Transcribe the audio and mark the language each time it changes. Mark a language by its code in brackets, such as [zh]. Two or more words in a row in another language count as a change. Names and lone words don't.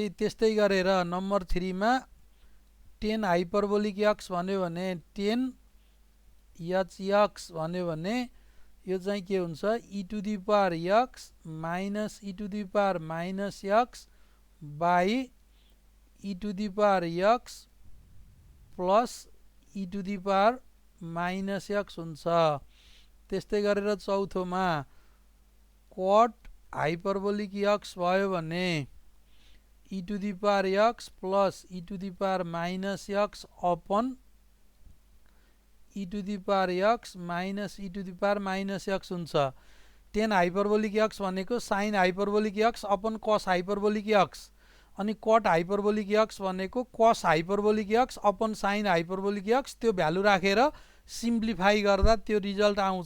[ne] त्यस्तै गरेर नम्बर 3 मा [en] tan hyperbolic x [ne] भन्यो भने 10 एच भन्यो भने यो चाहिँ के हुन्छ [en] e to the power x minus e to the power minus x by e to the power x plus e to the power minus x [ne] हुन्छ। त्यस्तै गरेर चौथोमा [en] cot hyperbolic x [ne] भयो भने [en] e to the power x plus e to the power minus x upon e to the power x minus e to the power minus x [ne] हुन्छ। [en] tan hyperbolic x [ne] भनेको [en] sine hyperbolic x upon cos hyperbolic x, [ne] अनि [en] cot hyperbolic x [ne] भनेको [en] cos hyperbolic x upon sine hyperbolic x. [ne] त्यो भ्यालु राखेर सिम्प्लिफाई गर्दा त्यो रिजल्ट आउँछ।